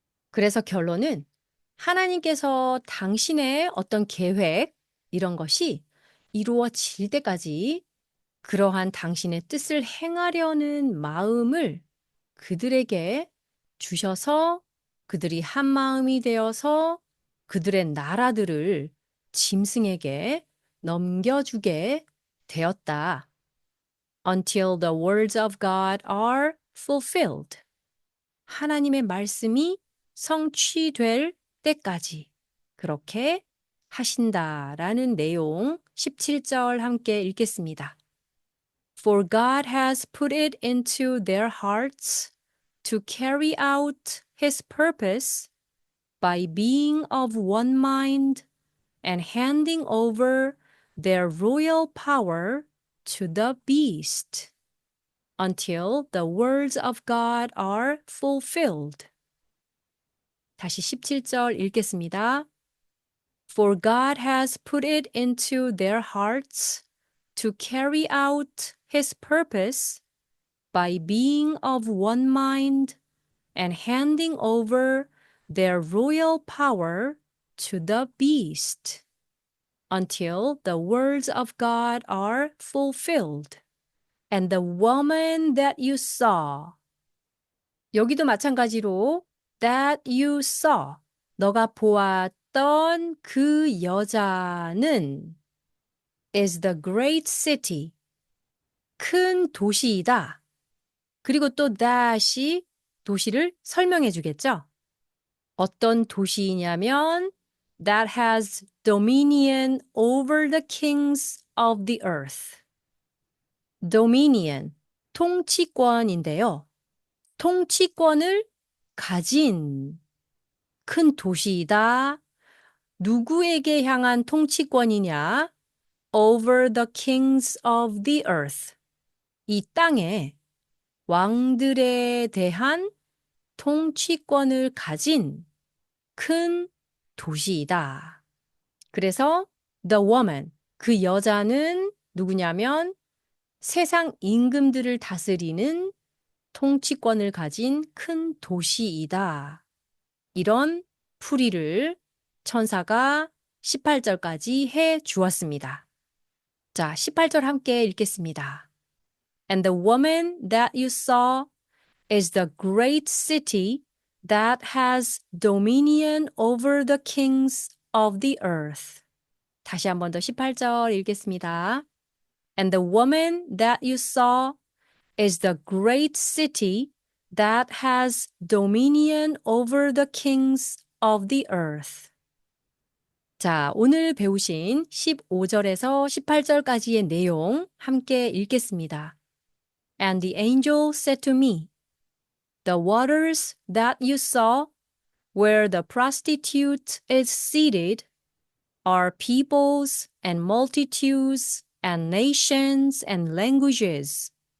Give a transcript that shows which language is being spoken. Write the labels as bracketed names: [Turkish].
[Korean] 그래서 결론은 하나님께서 당신의 어떤 계획, 이런 것이 이루어질 때까지 그러한 당신의 뜻을 행하려는 마음을 그들에게 주셔서 그들이 한 마음이 되어서 그들의 나라들을 짐승에게 넘겨주게 되었다. [English] Until the words of God are fulfilled. [Korean] 하나님의 말씀이 성취될 때까지 그렇게 하신다라는 내용 17절 함께 읽겠습니다. [English] For God has put it into their hearts to carry out his purpose by being of one mind and handing over their royal power to the beast until the words of God are fulfilled. [Korean] 다시 17절 읽겠습니다. [English] For God has put it into their hearts to carry out his purpose by being of one mind and handing over their royal power to the beast until the words of God are fulfilled. And the woman that you saw. [Korean] 여기도 마찬가지로 [English] that you saw. [Korean] 너가 보았던 그 여자는 [English] is the great city. [Korean] 큰 도시이다. 그리고 또 that이 도시를 설명해 주겠죠. 어떤 도시이냐면 [English] that has dominion over the kings of the earth. [Korean] dominion, 통치권인데요. 통치권을 가진 큰 도시이다. 누구에게 향한 통치권이냐? [English] over the kings of the earth. [Korean] 이 땅에 왕들에 대한 통치권을 가진 큰 도시이다. 그래서 [English] the woman, [Korean] 그 여자는 누구냐면 세상 임금들을 다스리는 통치권을 가진 큰 도시이다. 이런 풀이를 천사가 18절까지 해 주었습니다. 자, 18절 함께 읽겠습니다. [English] And the woman that you saw is the great city that has dominion over the kings of the earth. [Korean] 다시 한 번 더 18절 읽겠습니다. [English] And the woman that you saw is the great city that has dominion over the kings of the earth. [Korean] 자, 오늘 배우신 15절에서 18절까지의 내용 함께 읽겠습니다. [English] And the angel said to me, The waters that you saw where the prostitute is seated are peoples and multitudes and nations and languages.